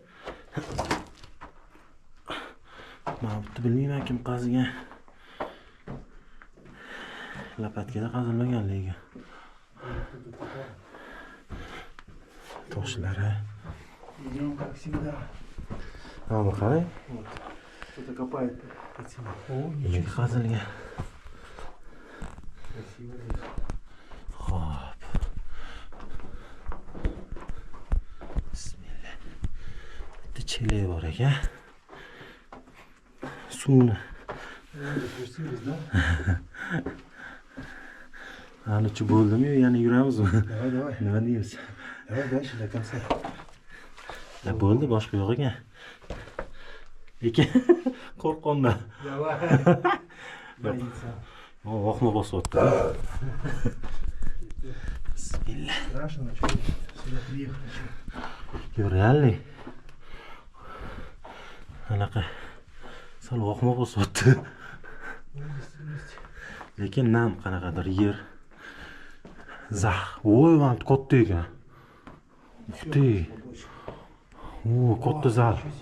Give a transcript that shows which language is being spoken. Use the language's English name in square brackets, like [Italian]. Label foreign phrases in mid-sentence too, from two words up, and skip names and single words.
[Uzbek] Men bilmayman kim qazigan. Lapatkada qazilmagan lekin. Toshlari. Mana qarang. [Russian] Кто-то копает под себя. [Uzbek] Nega qazilgan? Xo'p. Bismillah. Bitta chelak bor ekan. Suvni. Anichi bo'ldimi, yana yuramizmi? [Russian] Давай. [Uzbek] Nima deymiz? [Russian] Давай дальше до конца. [Uzbek] Bo'ldi, boshqa yo'q ekan. Lekin qo'rqonman. [Russian] Давай. Боится. [Uzbek] Vahima bosyapti. Bismillah. [Russian] Страшно, что сюда приехать. [Uzbek] Yo, realni. Anaqa sal vahima bosyapti. Lekin nam qanaqadir yer. Zax. Voy, mana katta ekan. Uxti. O, katta zal.